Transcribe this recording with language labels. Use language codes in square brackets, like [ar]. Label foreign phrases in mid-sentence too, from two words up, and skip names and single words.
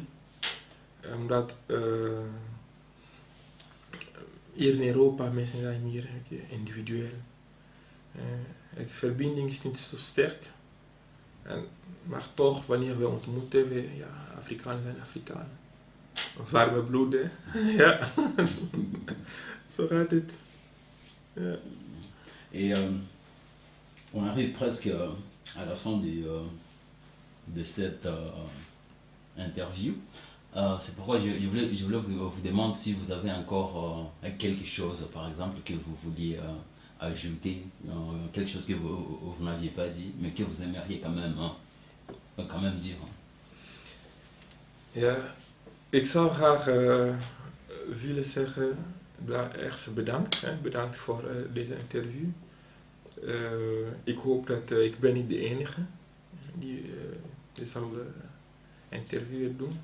[nl] Omdat hier in Europa mensen zijn meer individueel. De verbinding is niet zo sterk. Maar toch, wanneer we ontmoeten, Afrikanen zijn Afrikanen. Warme bloeden. Ja. Zo gaat het. Ja. [fr] Et on arrive presque à la fin de cette interview. C'est pourquoi je voulais vous demander si vous avez encore quelque chose, par exemple, que vous vouliez ajouter, quelque chose que vous n'aviez pas dit, mais que vous aimeriez quand même dire. [nl] Ja, ik zou graag willen zeggen, ergens bedankt. Bedankt voor deze interview. Ik hoop dat ik ben niet de enige die zal interview doen.